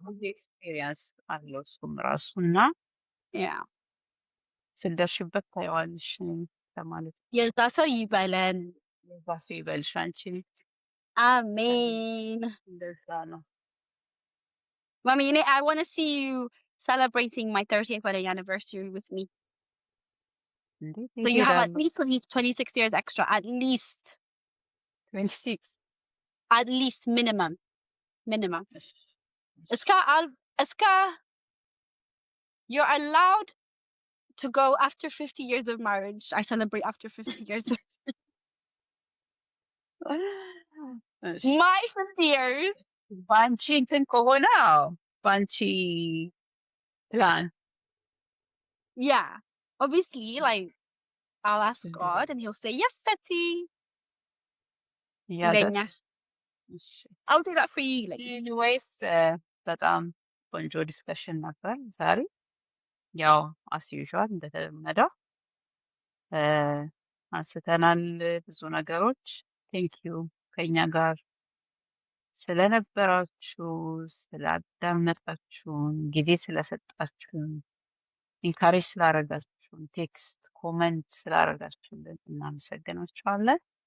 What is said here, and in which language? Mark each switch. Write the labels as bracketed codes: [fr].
[am] ብዙ ኤክስፔሪየንስ አለው እሱም ራሱ እና [en] Yeah. [am] ስደርሽበት ታየዋለሽ ለማለት ነው። [en] Yes, that's how you bailen. [am] የዛ ሰው ይበልሽ አንቺ [en] Amen. [am] እንደዛ ነው። [en] Mommy, I want to see you celebrating my 30th wedding anniversary with me. [am] እንዴ [en] So you have at [am] ይሄዳሉ [en] least 26 years extra. At least. 26 At least minimum. Minimum. [am] እሺ፣ [en] Iska, you're allowed to go after 50 years of marriage. I celebrate after 50 years. [am] እሺ [en] My 50 years. [am] በአንቺ እንትን ከሆነ አዎ በአንቺ ፕላን [en] Yeah. Obviously, like, I'll ask God and he'll say, yes, Betsy. ያደ Then, yes, [am] እሺ [en] I'll do that for you. Like, [am] ኤኒዌይስ በጣም ቆንጆ ዲስከሽን ነበር ዛሬ። [en] ያው አስ ዩዥዋል [am] እንደተለመደው አንስተናል ብዙ ነገሮች። [en] ቴንክ ዩ [am] ከኛ ጋር ስለነበራችሁ፣ ስላዳመጣችሁን፣ ጊዜ ስለሰጣችሁን፣ ኢንካሬጅ ስላረጋችሁን፣ ቴክስት ኮመንት ስላረጋችሁልን እናመሰግናችኋለን።